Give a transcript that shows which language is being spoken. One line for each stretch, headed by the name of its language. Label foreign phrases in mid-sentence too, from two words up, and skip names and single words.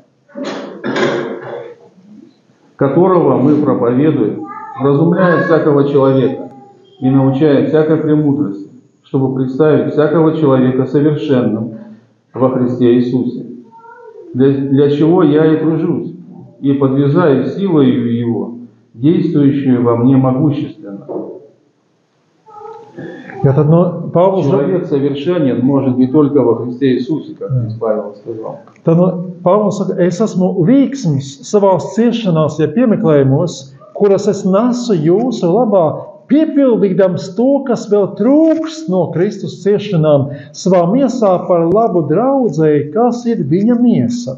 Russian: которого мы проповедуем, вразумляя всякого человека и научая всякой премудрости, чтобы представить всякого человека совершенным во Христе Иисусе, для чего я и тружусь, и подвязаю силою Его, действующую во мне могущественно. Человек совершенен может быть только во Христе Иисусе, как Павел сказал.
Latvian: Tad Pāvils saka, es esmu līksms savās ciešanās, ja piemeklējumos, kuras es nesu jūsu labā, piepildīdams to, kas vēl trūks no Kristus ciešanām, savā miesā par labu draudzēji, kas ir viņa miesa.